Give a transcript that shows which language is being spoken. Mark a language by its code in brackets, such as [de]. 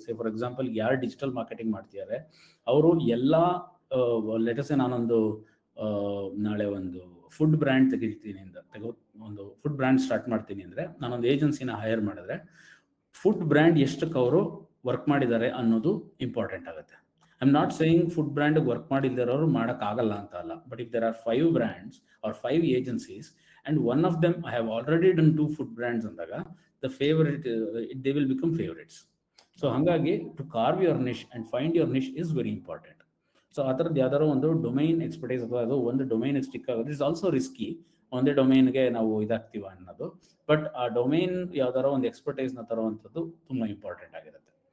[kn] Say for example ಯಾರು digital marketing ಮಾಡ್ತಿದ್ದಾರೆ ಅವರು ಎಲ್ಲ ಲೆಟರ್ಸೆ ನಾನೊಂದು ನಾಳೆ ಒಂದು ಫುಡ್ ಬ್ರ್ಯಾಂಡ್ ಒಂದು ಫುಡ್ ಬ್ರ್ಯಾಂಡ್ ಸ್ಟಾರ್ಟ್ ಮಾಡ್ತೀನಿ ಅಂದರೆ ನಾನೊಂದು ಏಜೆನ್ಸಿನ ಹೈರ್ ಮಾಡಿದ್ರೆ ಫುಡ್ ಬ್ರ್ಯಾಂಡ್ ಎಷ್ಟಕ್ಕೆ ಅವರು ವರ್ಕ್ ಮಾಡಿದ್ದಾರೆ ಅನ್ನೋದು ಇಂಪಾರ್ಟೆಂಟ್ ಆಗುತ್ತೆ. [en] I am not saying food brand work [kn] ಮಾಡಿದ್ದವರು ಮಾಡೋಕ್ಕಾಗಲ್ಲ ಅಂತ ಅಲ್ಲ, [en] but if there are 5 brands are 5 agencies and one of them I have already done 2 food brands [kn] ಅಂದಾಗ [en] the favorite they will become favorites. So [kn] ಹಾಗಾಗಿ [en] To carve your niche and find your niche is very important. [kn] So ಆ ಥರದ್ದು ಯಾವ್ದಾದ್ರು ಒಂದು domain expertise ಅಥವಾ ಅದು ಒಂದು domain stick ಆಗೋದು [en] Is also risky. [kn] ಒಂದೇ ಡೊಮೈನ್ಗೆ ನಾವು ಇದಾಗ್ತೀವ ಅನ್ನೋದು, ಬಟ್ ಆ ಡೊಮೈನ್ ಯಾವ್ದಾರೋ ಒಂದು ಎಕ್ಸ್ಪರ್ಟೈಸ್ನ ತರುವಂಥದ್ದು ತುಂಬಾ ಇಂಪಾರ್ಟೆಂಟ್ ಆಗಿರುತ್ತೆ.